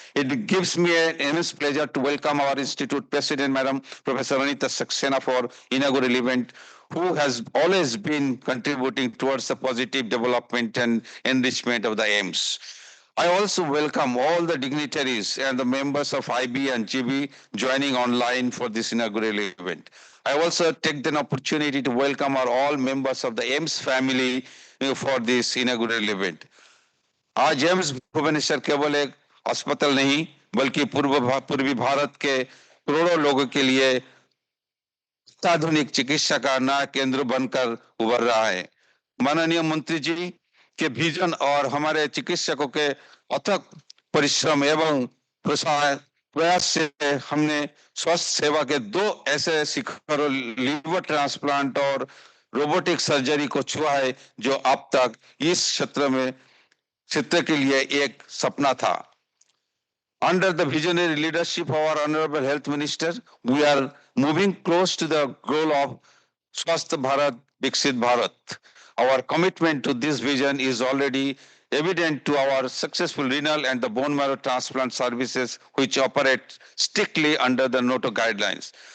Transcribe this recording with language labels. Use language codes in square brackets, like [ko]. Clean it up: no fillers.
[en] It gives me an immense pleasure to welcome our Institute President, Madam Professor Anita Saxena, for inaugural event, who has always been contributing towards the positive development and enrichment of the AIIMS. I also welcome all the dignitaries and the members of IB and GB joining online for this inaugural event. I also take the opportunity to welcome all members of the AIIMS family for this inaugural event. [hi] आज AIIMS Bhubaneswar केवल एक अस्पताल नहीं बल्कि पूर्वी भारत के करोड़ों लोगों के लिए अत्याधुनिक चिकित्सा का नया केंद्र बनकर उभर रहा है। माननीय मंत्री जी के विजन और हमारे चिकित्सकों के अथक परिश्रम एवं प्रयास से हमने स्वास्थ्य सेवा के दो ऐसे शिखरों लीवर ट्रांसप्लांट और रोबोटिक सर्जरी को छुआ है जो अब तक इस क्षेत्र के लिए एक सपना था। [en] Under the visionary leadership of our Honorable Health Minister, we are moving close to the goal of Swasth Bharat, Viksit Bharat. Our commitment to this vision is already evident to our successful renal and the bone marrow transplant services, which operate strictly under the NATO guidelines.